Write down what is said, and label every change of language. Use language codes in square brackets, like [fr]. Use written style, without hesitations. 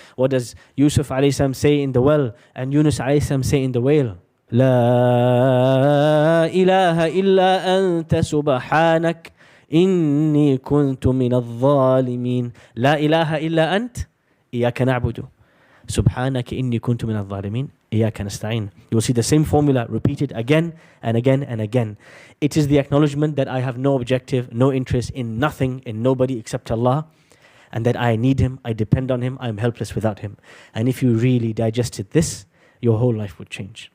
[en] What does Yusuf alayhi salam say in the well? And Yunus alayhi salam say in the whale? [ar] لا إله إلا أنت سبحانك إني كنت من الظالمين. لا إله إلا أنت إياك نعبد سبحانك إني كنت من الظالمين إياك نستعين. [en] You will see the same formula repeated again and again and again. It is the acknowledgement that I have no objective, no interest in nothing, in nobody except Allah, and that I need Him, I depend on Him, I am helpless without Him. And if you really digested this, your whole life would change.